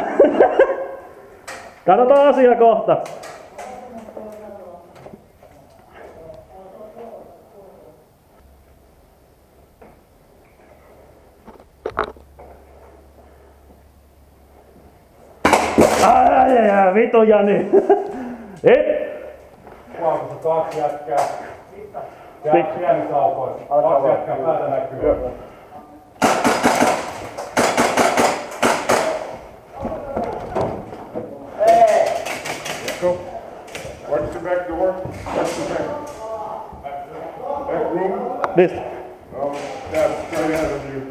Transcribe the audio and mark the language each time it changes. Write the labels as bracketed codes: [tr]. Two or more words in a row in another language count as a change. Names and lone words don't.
[fi] Katsotaan asia kohta. Vitu Jani! Huomassa 2 jätkää. Jää pienissä aukoissa. 2 jätkää päätä näkyy. [en] Go. Watch the back door. Watch the back. Back room. This. Oh, that's straight ahead of you.